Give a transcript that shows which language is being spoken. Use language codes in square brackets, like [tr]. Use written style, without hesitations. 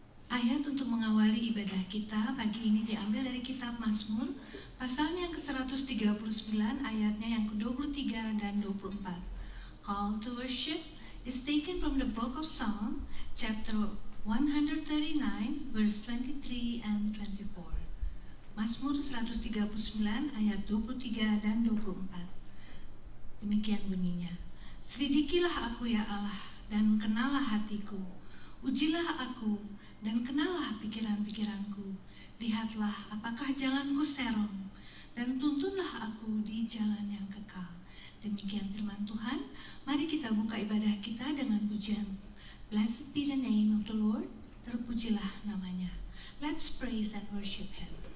[id] Ayat untuk mengawali ibadah kita pagi ini diambil dari kitab Mazmur, pasalnya yang ke-139, ayatnya yang ke-23 dan 24. [en] Call to worship is taken from the book of Psalm, chapter 139, verse 23 and 24. [id] Mazmur 139, ayat 23 dan 24. Demikian bunyinya. Selidikilah aku ya Allah, dan kenalah hatiku. Ujilah aku, dan kenallah pikiran-pikiranku. Lihatlah apakah jalanku serong, dan tuntunlah aku di jalan yang kekal. Demikian firman Tuhan. Mari kita buka ibadah kita dengan pujian. [en] Blessed be the name of the Lord. [id] Terpujilah namanya. [en] Let's praise and worship Him.